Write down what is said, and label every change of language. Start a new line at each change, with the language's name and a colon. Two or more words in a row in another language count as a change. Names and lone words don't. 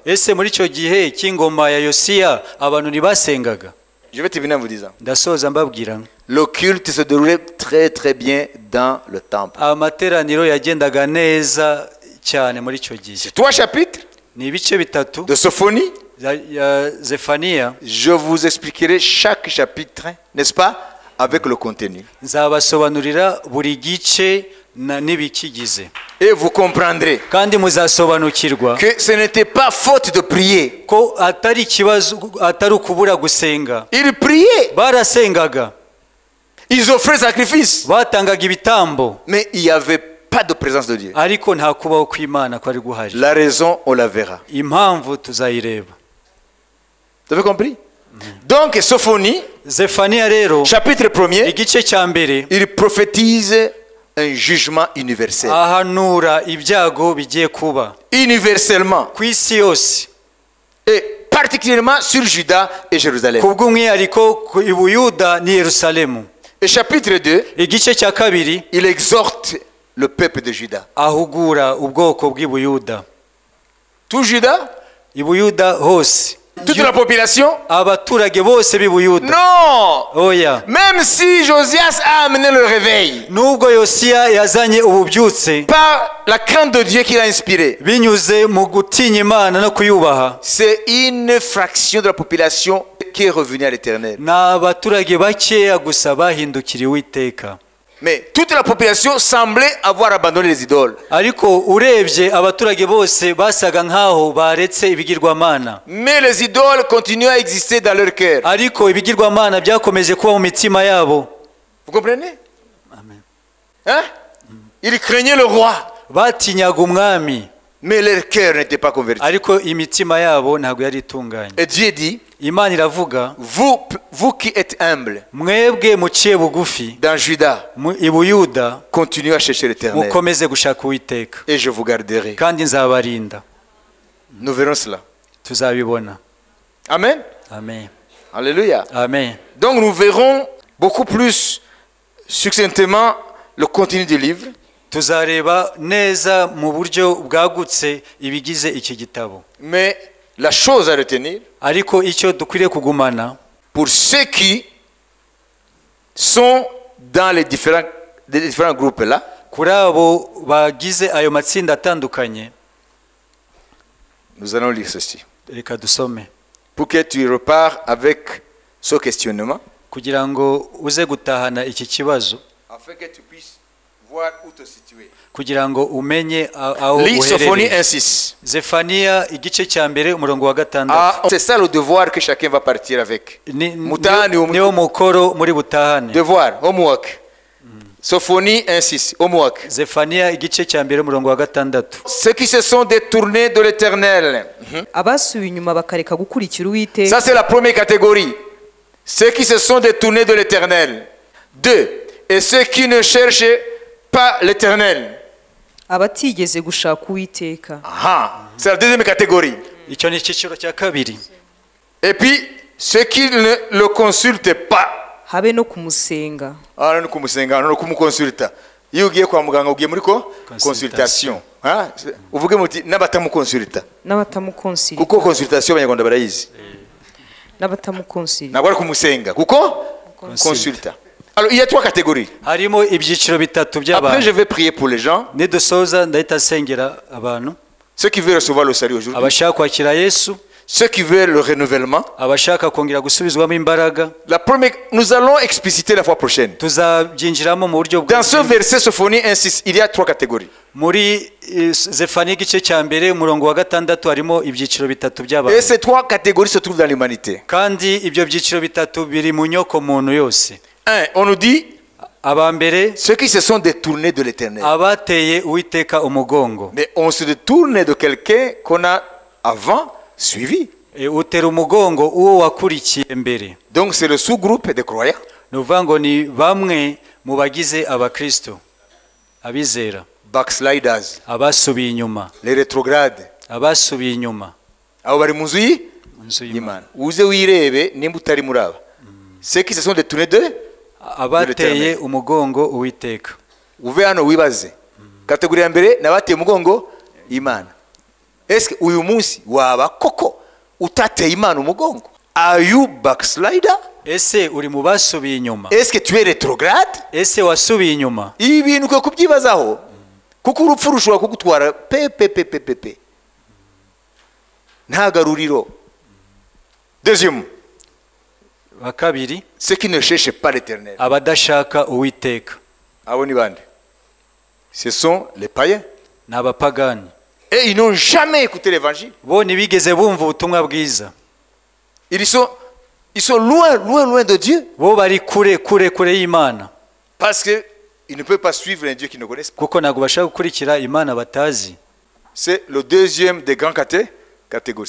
Kinyarwanda: ese muri icyo gihe cy'ingoma ya Yosiya abantu ntibasengaga?
French: Je vais terminer en vous disant.
Kinyarwanda: ndasoza mbabwira
French: Le culte se déroulait très très bien dans le temple.
Kinyarwanda: amateraniro yagendaga neza cyane muri icyo gihe.
French: C'est 3 chapitres
Kinyarwanda: ni ibice bitatu
French: de Sophonie.
Kinyarwanda: ya Zefaniya.
French: Je vous expliquerai chaque chapitre, n'est-ce pas, avec le contenu.
Kinyarwanda: nzabasobanurira buri gice n'ibikigize,
French: Et vous comprendrez
Kinyarwanda: kandi muzasobanukirwa
French: que ce n'était pas faute de prier.
Kinyarwanda: ko atari ikibazo, atari ukubura gusenga.
French: Ils priaient,
Kinyarwanda: barasengaga,
French: ils offraient sacrifice,
Kinyarwanda: batangaga ibitambo,
French: mais il n'y avait pas de présence de Dieu.
Kinyarwanda: ariko nta kubaho kw'Imana kwari guhari.
French: La raison, on la verra.
Kinyarwanda: impamvu tuzayireba.
French: Vous avez compris? Donc, Sophonie,
Kinyarwanda: Zefaniya rero
French: chapitre 1er,
Kinyarwanda: igice cya mbere
French: il prophétise un jugement universel.
Kinyarwanda: ahanura ibyago bigiye kuba
French: Universellement.
Kinyarwanda: ku isi yose,
French: Et particulièrement sur Juda et Jérusalem.
Kinyarwanda: kubw'umwihariko ku Buyuda ni Yerusalemu.
French: Et chapitre 2,
Kinyarwanda: igice cya kabiri
French: il exhorte le peuple de Juda.
Kinyarwanda: ahugura ubwoko bw'i Buyuda.
French: Tout Juda,
Kinyarwanda: i Buyuda hose,
French: toute la population.
Kinyarwanda: abaturage bose b'i Buyuda.
French: Non!
Kinyarwanda: oya,
French: Même si Josias a amené le réveil
Kinyarwanda: nubwo Yosiya yazanye ububyutse
French: par la crainte de Dieu qu'il a inspiré,
Kinyarwanda: binyuze mu gutinya Imana no kuyubaha,
French: c'est une fraction de la population qui est revenue à l'Éternel.
Kinyarwanda: ni abaturage bakeya gusa bahindukiriye Uwiteka.
French: Mais toute la population semblait avoir abandonné les idoles.
Kinyarwanda: ariko urebye abaturage bose basaga nk'aho baretse ibigirwamana,
French: Mais les idoles continuaient à exister dans leur cœur.
Kinyarwanda: ariko ibigirwamana byakomeje kuba mu mitima yabo.
French: Vous comprenez? Amen. Hein? Ils craignaient le roi,
Kinyarwanda: batinyaga umwami,
French: mais leur cœur n'était pas converti.
Kinyarwanda: ariko imitima yabo ntabwo yari itunganye.
French: Et Dieu dit,
Kinyarwanda: Imana iravuga,
French: vous qui êtes humbles
Kinyarwanda: mwebwe muciye bugufi
French: dans Juda,
Kinyarwanda: i Buyuda,
French: continuez à chercher l'Éternel.
Kinyarwanda: mukomeze gushaka Uwiteka,
French: Et je vous garderai.
Kinyarwanda: kandi nzabarinda.
French: Nous verrons cela.
Kinyarwanda: tuzabibona. Amen. Amen. Alléluia. Amen.
French: Donc nous verrons beaucoup plus succinctement le contenu du livre.
Kinyarwanda: tuzareba neza mu buryo bwagutse ibigize iki gitabo,
French: Mais la chose à retenir,
Kinyarwanda: ariko icyo dukwiriye kugumana
French: pour ceux qui sont dans les différents groupes là,
Kinyarwanda: kuri abo bagize ayo matsinda atandukanye,
French: nous allons lire ceci.
Kinyarwanda: reka dusome
French: Pour que tu repars avec ce questionnement,
Kinyarwanda: kugira ngo uze gutahana iki kibazo,
French: afin que tu puisses voir où te situer.
Kinyarwanda: kugira ngo umenye aho
French: Lis Sophonie
Kinyarwanda: uherereye. 1:6. Zefaniya igice cya mbere umurongo wa Ah, gatandatu.
French: c'est ça le devoir que chacun va partir avec.
Kinyarwanda: Mutahani niwo mukoro muri butahane.
French: Devoir, homework. Sophonie 1:6, homework.
Kinyarwanda: Zefaniya igice cya mbere umurongo wa gatandatu.
French: Ceux qui se sont détournés de l'Éternel.
Kinyarwanda: abasubiye inyuma bakareka gukurikira Uwiteka.
French: Ça, c'est la première catégorie. Ceux qui se sont détournés de l'Éternel. 2. Et ceux qui ne cherchent pas l'Éternel.
Kinyarwanda: abatigeze gushaka Uwiteka.
French: Ah, c'est la deuxième catégorie.
Kinyarwanda: icyo ni icyiciro cya kabiri.
French: Et puis, ceux qui ne le consultent pas.
Kinyarwanda: habe no kumusenga. Ah, no kumusenga, no kumukonsulta. Iyo ugiye kwa muganga ugiye muri consultation. Ah, uvuge muti n'abatamukonsulta. n'abatamukonsirita. Kuko consultation abanyarwanda barayizi. n'abatamukonsirita. Ntabwo ari kumusenga kuko consulta.
French: Alors, il y a 3 catégories.
Kinyarwanda: harimo ibyiciro bitatu
French: Après,
Kinyarwanda: by'abantu.
French: je vais prier pour les gens.
Kinyarwanda: nidusoza ndahita asengera abantu,
French: Ceux qui veulent recevoir le salut aujourd'hui.
Kinyarwanda: abashaka kwakira Yesu,
French: Ceux qui veulent le renouvellement.
Kinyarwanda: abashaka kongera gusubizwamo imbaraga.
French: La première, nous allons expliciter la fois prochaine.
Kinyarwanda: tuzabyinjiramo mu buryo
French: Dans ce verset Sophonie 1:6, il y a 3 catégories.
Kinyarwanda: muri Zefaniya igice cya mbere umurongo wa gatandatu harimo ibyiciro bitatu
French: Et
Kinyarwanda: by'abantu,
French: ces 3 catégories se trouvent dans l'humanité.
Kinyarwanda: kandi ibyo byiciro bitatu biri mu nyoko muntu yose. 1.
French: On nous dit
Kinyarwanda: aba mbere
French: ceux qui se sont détournés de l'Éternel.
Kinyarwanda: abateye Uwiteka umugongo.
French: Mais on se détourne de quelqu'un qu'on a avant suivi.
Kinyarwanda: utera umugongo uwo wakurikiye mbere.
French: Donc c'est le sous-groupe des croyants.
Kinyarwanda: ni ukuvuga ngo ni bamwe mu bagize abakristo, abizera,
English: Backsliders,
Kinyarwanda: abasubiye inyuma,
French: les rétrogrades.
Kinyarwanda: abasubiye inyuma Abo bari mu nzu Inzu y'Imana. y'Imana. Uze wirebe nimba utari muri aba.
French: Ceux qui se sont détournés de,
Kinyarwanda: abateye umugongo Uwiteka. uve hano wibaze. Kategori ya mbere n'abateye umugongo imana.
French: Est-ce que
Kinyarwanda: uyu munsi waba koko utateye imana umugongo?
English: Are you backslider?
Kinyarwanda: ese uri mu basubiye inyuma?
French: Est-ce que tu es rétrograde?
Kinyarwanda: ese wasubiye inyuma? Ibi bintu ukwiye kubyibazaho, kuko urupfu rushobora kugutwara pe nta garuriro.
French: Deuxième,
Kinyarwanda: wa kabiri,
French: ceux qui ne cherchent pas l'éternel.
Kinyarwanda: abadashaka uwiteka. Abo ni bande?
French: Ce sont les païens.
Kinyarwanda: ni abapagani.
French: Et ils n'ont jamais écouté l'évangile.
Kinyarwanda: bo ntibigeze bumva ubutumwa bwiza.
French: Ils sont loin de Dieu.
Kinyarwanda: bo bari kure y'Imana.
French: Parce qu'ils ne peuvent pas suivre un Dieu qu'ils ne connaissent pas.
Kinyarwanda: kuko ntabwo bashaka gukurikira Imana batazi.
French: C'est le deuxième des grands catégories.